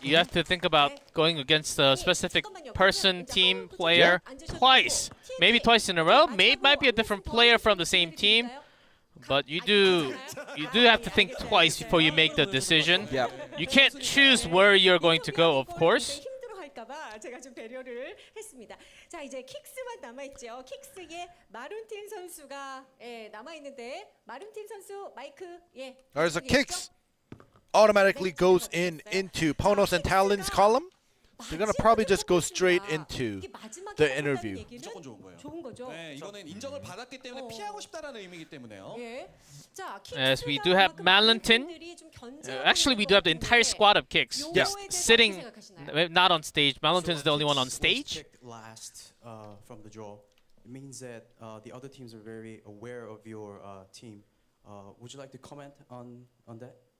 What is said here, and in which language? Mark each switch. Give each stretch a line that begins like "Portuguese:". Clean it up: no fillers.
English: You have to think about going against a specific person, team, player twice. Maybe twice in a row. Might be a different player from the same team. But you do have to think twice before you make the decision. Yeah. You can't choose where you're going to go, of course.
Korean: 할까봐 제가 좀 배려를 했습니다. 자 이제 킥스만 남아 있죠. 킥스의 마룬틴 선수가 남아 있는데 마룬틴 선수 마이크
English: Alright, so Kicks automatically goes into Ponos and Talon's column. They're gonna probably just go straight into the interview.
Korean: 무조건 좋은 거예요. 좋은 거죠. 네, 이거는 인정을 받았기 때문에 피하고 싶다라는 의미이기 때문에요.
English: As we do have Malentin. Actually, we do have the entire squad of Kicks sitting, not on stage. Malentin's the only one on stage. Last from the draw, it means that the other teams are very aware of your team. Would you like to comment on that?